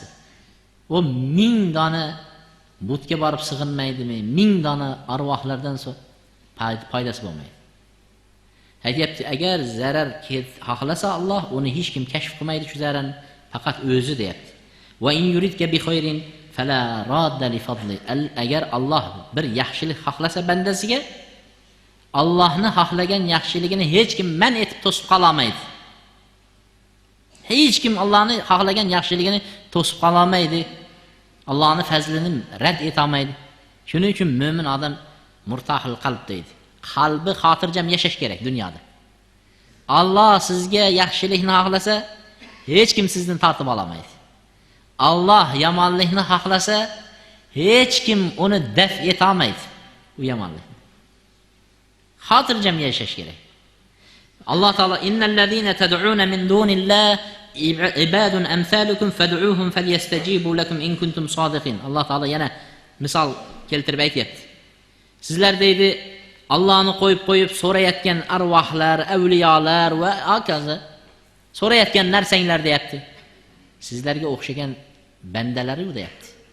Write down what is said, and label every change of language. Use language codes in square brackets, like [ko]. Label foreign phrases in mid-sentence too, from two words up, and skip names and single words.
[uz] O 1000 dona butga borib sig'inmaydimi? 1000 dona arvohlardan foydasi bo'lmaydi. Aytibdi, agar zarar xohlasa Alloh, uni hech kim kashf qilmaydi shu zararni, faqat o'zi deyapti. [ar] وإن يردك بخير فلا راد لفضله. [uz] Agar Alloh bir yaxshilik xohlasa bandasiga, Allohni xohlagan yaxshiligini hech kim man etib to'sib qola olmaydi. Hech kim Allohning xohlagan yaxshiligini to'sib qola olmaydi. Allohning fazlini rad eta olmaydi. Shuning uchun mo'min odam murtahil qalb deydi. Qalbi xotirjam yashash kerak dunyoda. Alloh sizga yaxshilikni xohlasa, hech kim sizdan tortib ola olmaydi. Alloh yomonlikni xohlasa, hech kim uni daf eta olmaydi. U yomonlikni. Xotirjam yashash kerak. [ar] Alloh taolo إن الذين تدعون من دون الله عباد أمثالكم فادعوهم فليستجيبوا لكم إن كنتم صادقين. [uz] Alloh taolo yana misol keltirib aytayapti. Sizlar deydi, Allohni qo'yib so'rayotgan arvohlar, avliyolar va hokazo so'rayotgan narsanglar deyapti. Sizlarga o'xshagan bandalar u deyapti.